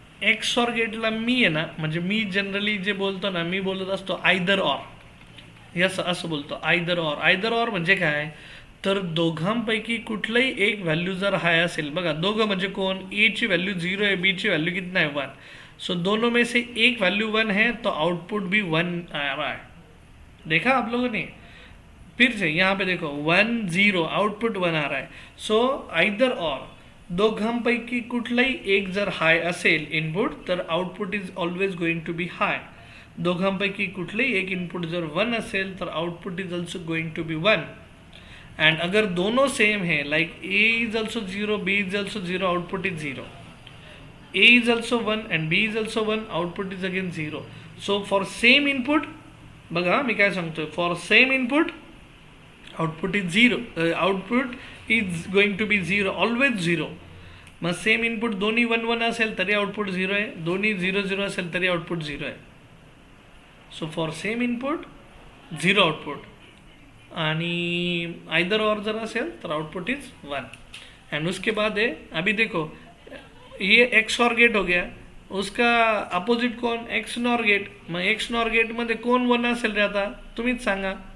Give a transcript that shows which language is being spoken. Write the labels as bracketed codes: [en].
[mr] X or गेटला मी आहे ना, म्हणजे मी जनरली जे बोलतो ना, मी बोलत असतो आयदर ऑर. यस असं बोलतो आयदर ऑर. आयदर ऑर म्हणजे काय, तर दोघांपैकी कुठलंही एक व्हॅल्यू जर हाय असेल. बघा दोघं म्हणजे कोण, ए ची व्हॅल्यू 0 आहे, बी ची व्हॅल्यू [hi] कितना है [mr] 1. [hi] सो दोनों में से एक वैल्यू 1 है तो आउटपुट भी 1 आ रहा है. देखा आप लोगों ने. फिर से यहाँ पे देखो 1 0 आउटपुट 1 आ रहा है. [mr] सो आयदर ऑर दोघांपैकी कुठलाही एक जर हाय असेल इनपुट तर output [en] Is always going to be high. [mr] दोघांपैकी कुठलेही एक इनपुट जर 1 असेल तर output [en] Is also going to be 1. [hi] And अगर दोनों सेम है [en] Like A is also 0 B is also 0 output is 0. A is also 1 and B is also 1, output is again 0. So for same input, [mr] बघा मी काय सांगतोय, [en] for same input output is 0. Output is going to be 0, always 0. [mr] मग same input दोन्ही 1 1 असेल तरी output 0 आहे, दोन्ही 0 0 असेल तरी आउटपुट 0 आहे. So for same input 0 output आणि आइदर और जर असेल तर [en] Output is 1. [hi] एंड उसके बाद है अभी देखो ये एक्स नॉर गेट हो गया, उसका अपोजिट कौन, एक्स नॉर गेट. [mr] मग एक्स नॉर गेटमध्ये कोण 1 असेल रे आता तुम्हीच सांगा.